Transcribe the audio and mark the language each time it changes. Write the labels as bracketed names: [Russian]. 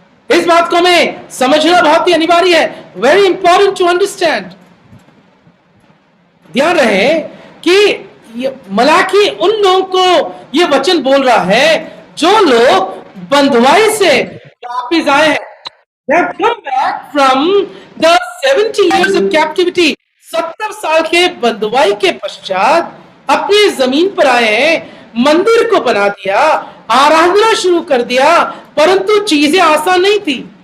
[Hindi] इस बात को हमें समझना बहुत ही अनिवार्य है। [English] Very important to understand. [Hindi] ध्यान रहे कि मलाकी उन लोगों को ये वचन बोल रहा है जो लोग बंधुआई से वापिस आए हैं। [English] They have come back from the 70 years of captivity. [Hindi] 70 साल के बंधुआई के पश्चात अपनी जमीन पर आए हैं, मंदिर को बना दिया, आराधना शुरू कर दिया, परंतु चीजें आसान नहीं थी।